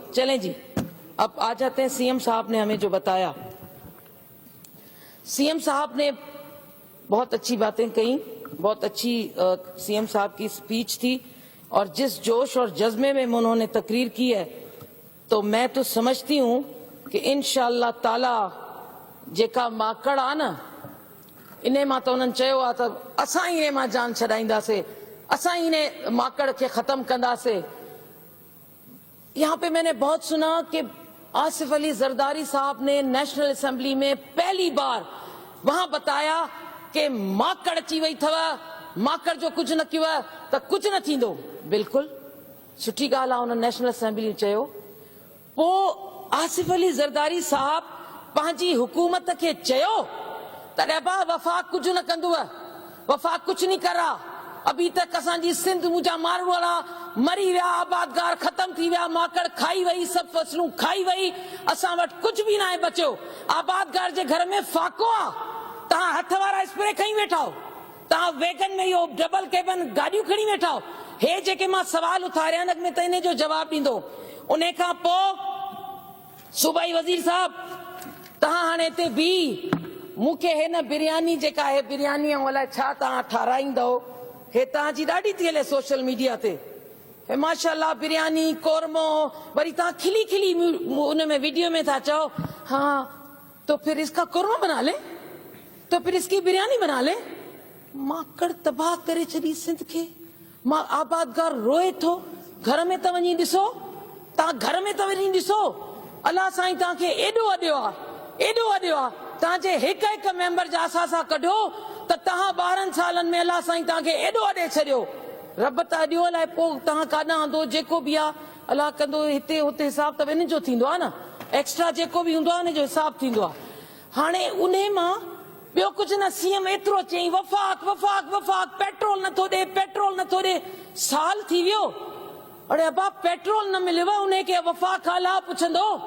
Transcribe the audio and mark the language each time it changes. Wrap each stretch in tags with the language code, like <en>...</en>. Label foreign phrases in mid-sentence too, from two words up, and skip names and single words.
<ur>چلیں جی، اب آ جاتے ہیں سی ایم صاحب نے ہمیں جو بتایا. سی ایم صاحب نے بہت اچھی باتیں کہی، بہت اچھی سی ایم صاحب کی اسپیچ تھی، اور جس جوش اور جذبے میں انہوں نے تقریر کی ہے، تو میں تو سمجھتی ہوں کہ انشاءاللہ تعالیٰ</ur> <sd>जेका माकड़ आ न, इन्हें मां तो उन्हनि चयो आहे त असां इन्हें मां जान छॾाईंदासीं, असां इन्हें माकड़ के खत्म कंदासीं।</sd> <ur>یہاں پہ میں نے بہت سنا کہ آصف علی زرداری صاحب نے نیشنل اسمبلی میں پہلی بار وہاں بتایا کہ</ur> <sd>माकड़ अची वई अथव, माकड़ जो कुछ न कयो त कुछ न थींदो। बिल्कुल सुठी ॻाल्हि आहे, उन नेशनल असेंबली में चयो। पोइ आसिफ अली जरदारी साहब पंहिंजी हुकूमत खे चयो तॾहिं बि वफ़ाक़ कुछ न कंदव,</sd> <ur>وفاق کچھ نہیں کر رہا.</ur> <sd>अभी तक असांजी सिंध मुंहिंजा माण्हू वारा मरी विया, आबादगार खत्म थी विया, माकड़ खाई वई, सब फसलूं खाई वई, असां वटि कुछ भी ना बचियो। आबादगार जे घर में फाको आ, तव्हां हथ वारा स्प्रे खणी वेठा हो, तव्हां वैगन में इहो डबल कैबिन गाॾियूं खणी वेठा हो। हे जेके मां सवाल उथारिया न, में त इन जो जवाब ॾींदो। उन खां पोइ सूबाई वज़ीर साहब, तव्हां हाणे हिते भी मूंखे हे न बिरयानी जेका आहे बिरयानी अलाए छा तव्हां ठाराईंदव हे तव्हांजी ॾाढी थी हले सोशल मीडिया ते हे माशाल्लाह बिरयानी कोरमो वरी तव्हां खिली खिली उनमें वीडियो में था चओ</sd> <ur>ہاں تو پھر اس کا قورمہ بنا لے تو پھر اس کی بریانی بنا لے</ur> <sd>माकड़ तबाह करे छॾी सिंध खे मां आबादगार रोए थो घर में त वञी ॾिसो तव्हां घर में त वञी ॾिसो अलाह साईं तव्हांखे एॾो अॾियो आहे तव्हांजे हिक हिक मेंबर जा असां कढो त तव्हां 12 सालनि में अलाह साईं तव्हांखे एॾो अॾे छॾियो रब त अॾियो अलाए पोइ तव्हां काॾां हूंदो जेको बि आहे अलाह कंदो हिते हुते हिसाब त ॿिन्हिनि जो थींदो आहे न एक्स्ट्रा जेको बि हूंदो आहे हुनजो हिसाब थींदो आहे हाणे उन मां ॿियो कुझु न सीएम एतिरो चई वफ़ाक़ वफ़ाक़ वफ़ाक़ पेट्रोल नथो ॾे साल थी वियो अड़े अबा पेट्रोल न मिलियो उनखे वफ़ाक़ हाला पुछंदो</sd>